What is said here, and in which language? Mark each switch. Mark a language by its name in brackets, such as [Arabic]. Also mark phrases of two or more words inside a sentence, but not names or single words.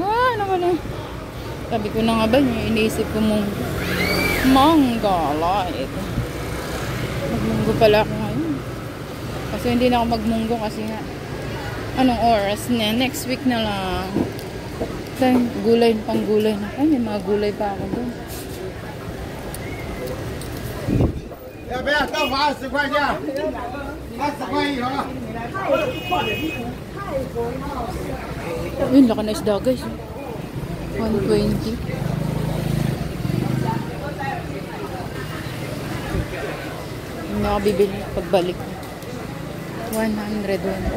[Filipino] Ah, sabi ko na nga ba, yung iniisip ko munggo. Manggala. Ito. Magmunggo pala ako ngayon. Kasi hindi na ako magmunggo kasi nga. Anong oras na? Next week na lang. Gulay, pang gulay na. Ay, may mga gulay pa ako doon. [Chinese] 要不要豆腐20块钱？20块一盒。 [Filipino] Yun, laki na isda guys. 120. Hindi ako bibili pagbalik. 100.